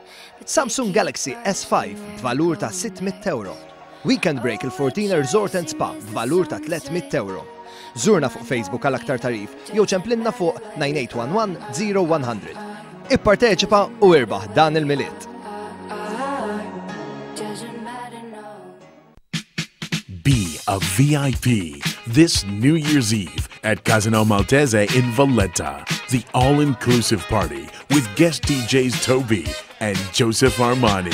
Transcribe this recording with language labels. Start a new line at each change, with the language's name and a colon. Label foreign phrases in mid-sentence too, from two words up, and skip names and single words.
Maltese: Samsung Galaxy S5 b'valur ta' €600.
English: Weekend Break
Maltese: il-Fortina Resort and Spa b'valur ta' €300. Żurna fuq Facebook għal aktar tarif jew ċemplinna fuq 9811 0100. Ipparteċipa u irbaħ dan il-miliet.
English: Be a VIP this New Year's Eve at Casino Maltese in Valletta. The all-inclusive party with guest DJs Toby and Joseph Armani.